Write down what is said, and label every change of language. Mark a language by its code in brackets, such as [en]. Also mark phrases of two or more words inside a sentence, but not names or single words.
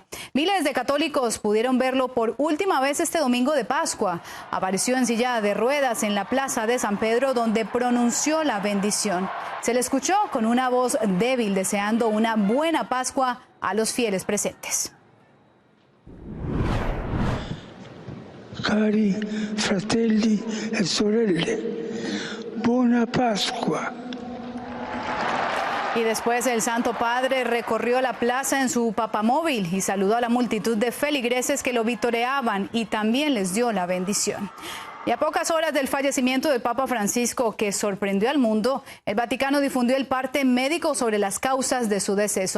[es] Miles de católicos pudieron verlo por última vez este domingo de Pascua. Apareció en silla de ruedas en la plaza de San Pedro, donde pronunció la bendición. Se le escuchó con una voz débil deseando una buena Pascua a los fieles presentes. [it] Cari fratelli e sorelle, buona Pasqua. [es] Y después el Santo Padre recorrió la plaza en su papamóvil y saludó a la multitud de feligreses que lo vitoreaban y también les dio la bendición. Y a pocas horas del fallecimiento del Papa Francisco, que sorprendió al mundo, el Vaticano difundió el parte médico sobre las causas de su deceso.